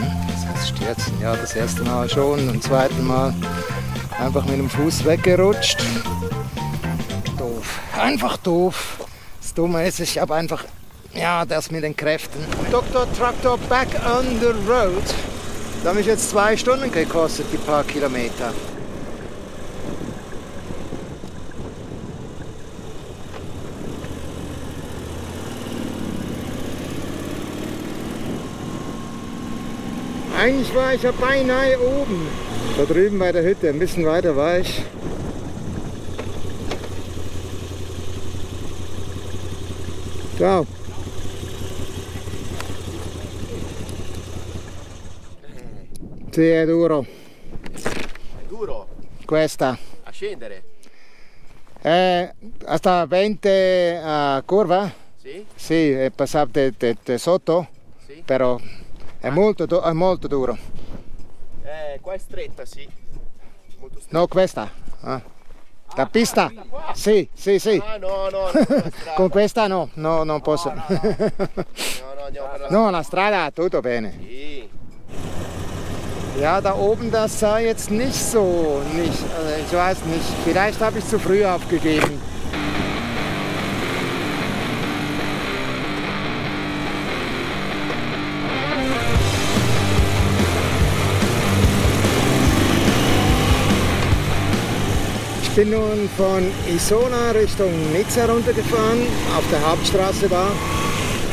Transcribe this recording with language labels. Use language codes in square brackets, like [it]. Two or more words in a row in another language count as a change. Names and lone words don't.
[de] Das heißt stürzen, ja, das erste Mal schon. Und zweiten Mal einfach mit dem Fuß weggerutscht. Doof. Einfach doof. Das Dumme ist, ich habe einfach, ja, das mit den Kräften. Dr. [en] Traktor back on the road. [de] Das hat mich jetzt 2 Stunden gekostet, die paar Kilometer. Eigentlich war ich ja beinahe oben. Da drüben bei der Hütte, ein bisschen weiter war ich. [it] Ciao. Sì, è duro. È duro? Questa. A scendere? Hasta 20 curva? Sì? Sì, è passate sotto, Sì? però è molto duro. Qua è stretta, sì. Molto stretta. No, questa. La pista? Sì, sì, sì. Ah, no, no, no, la strada. Con questa no, no, non posso. No, andiamo per la No, la strada, tutto bene. Sì. [de] Ja, da oben, das sah jetzt nicht so, also ich weiß nicht, vielleicht habe ich zu früh aufgegeben. Ich bin nun von Isona Richtung Nizza runtergefahren, auf der Hauptstraße da.